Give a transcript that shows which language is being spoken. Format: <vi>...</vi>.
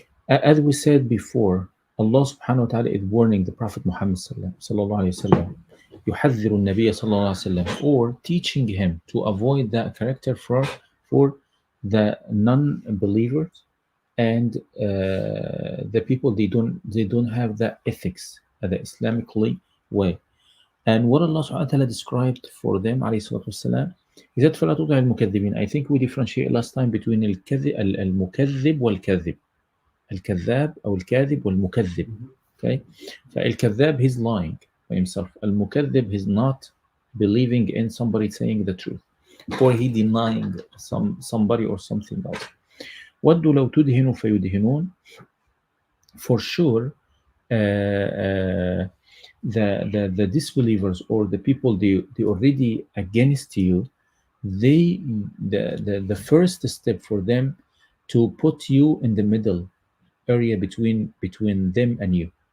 <en>As we said before, Allah subhanahu wa ta'ala is warning the Prophet Muhammad sallallahu alayhi wa sallam,</en> <ar>يحذر النبي صلى الله عليه وسلم,</ar> <en>or teaching him to avoid that character for the non-believers and the people they don't have that ethics, the Islamically way. And what Allah subhanahu wa ta'ala described for them</en> <ar>عليه الصلاة والسلام,</ar> <en>he said</en> <ar>فلا تطع المكذبين.</ar> <en>I think we differentiate last time between</en> <ar>المكذب والكذب. الكذاب أو الكاذب والمكذب.</ar> <en>Okay, فالكذاب he's lying by himself. المكذب he's not believing in somebody saying the truth, or he denying somebody or something else.</en> <ar>وَدُّوا لَوْ تُدْهِنُوا فَيُدْهِنُونَ.</ar> <en>For sure, the disbelievers or the people they already against you, the first step for them to put you in the middle area between them and you.</en>